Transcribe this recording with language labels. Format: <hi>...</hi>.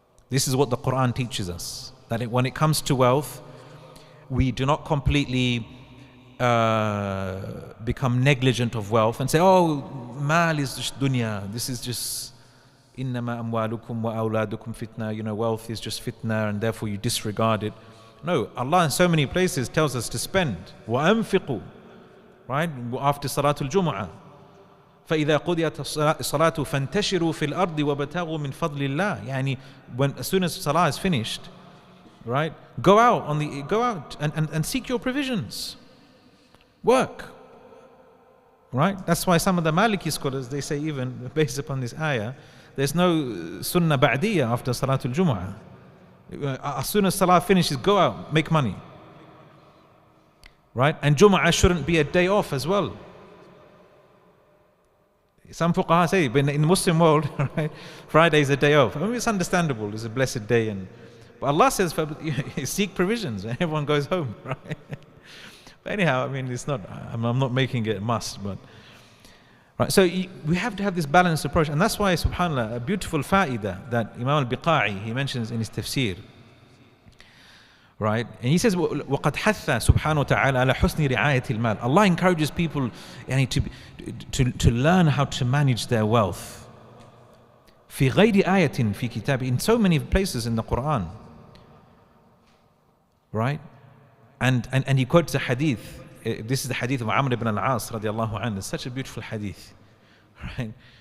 <en>This is what the Qur'an teaches us, that when it comes to wealth, we do not completely become negligent of wealth and say, oh, mal is just dunya, this is just</en> <ar>innama amwalukum wa awladukum fitna,</ar> <en>wealth is just fitna, and therefore you disregard it. No, Allah in so many places tells us to spend. Wa anfiqu, right? After Salatul Jumu'ah.</en> <ar>فإذا قضيت الصلاة فانتشروا في الأرض وابتغوا من فضل الله.</ar> <en>As soon as Salah is finished, right, go out and seek your provisions. Work. Right? That's why some of the Maliki scholars, they say, even based upon this ayah, there's no sunnah ba'diyah after Salatul Jumu'ah. As soon as Salah finishes, go out, make money. Right? And Jumu'ah shouldn't be a day off as well. Some fuqaha say, in the Muslim world, right, Friday is a day off. I mean, it's understandable, it's a blessed day. But Allah says, seek provisions, and everyone goes home, right? But anyhow, it's not, I'm not making it a must, but right. So we have to have this balanced approach, and that's why, subhanAllah, a beautiful fa'idah that Imam al-Biqa'i, he mentions in his Tafseer, right? And he says,</en> <ar>وَقَدْ حَثَّ سُبْحَانَهُ وَتَعَالَى عَلَى حُسْنِ رِعَايَةِ الْمَالِ.</ar> <en>Allah encourages people to learn how to manage their wealth.</en> <ar>فِي غَيْرِ آيَةٍ فِي كِتَابِ.</ar> <en>In so many places in the Qur'an, right? And he quotes a hadith. This is the hadith of Amr ibn al-As radiallahu anhu. It's such a beautiful hadith, right?</en>